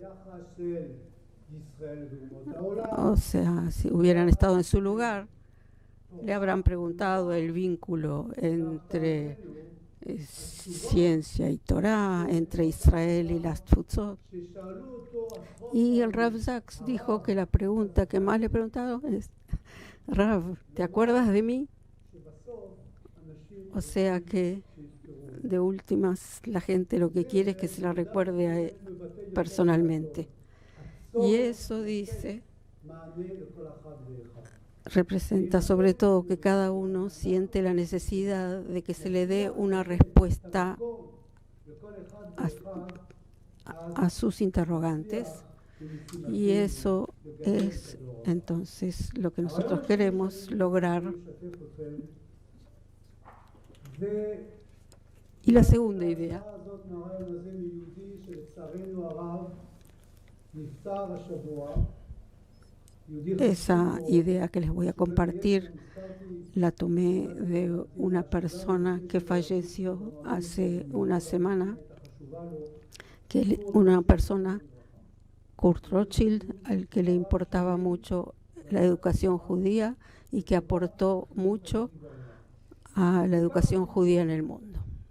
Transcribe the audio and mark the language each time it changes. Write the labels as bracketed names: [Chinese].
[Hebrew] היחס של ישראל ואומות העולם, [Spanish] o sea, si hubieran estado en su lugar, le habrán preguntado el vínculo entre ciencia y Torah, entre Israel y las Tfutzot. [Hebrew] ששאלו אותו עשרות [Spanish] Y el Rav Sachs dijo que la pregunta que más le preguntaron es, Rav, ¿te acuerdas de mí? [Hebrew] שבסוף אנשים [Spanish] O sea que de últimas la gente lo que quiere es que se la recuerde a él personalmente. Y eso dice, [Hebrew] מענה לכל אחד ואחד. [Spanish] representa sobre todo que cada uno siente la necesidad de que se le dé una respuesta [Hebrew] לכל אחד [Spanish] a sus interrogantes, y eso es entonces lo que nosotros queremos lograr. [Hebrew] לשתף אתכם. זה [Spanish] Y la segunda idea, [Hebrew] הזאת מהרעיון הזה מיהודי שלצערנו הרב נפטר השבוע. יהודי [Spanish] esa idea que les voy a compartir la tomé de una persona que falleció hace una semana, una persona, Kurt Rothschild, al que le importaba mucho la educación judía y que aportó mucho a la educación judía en el mundo.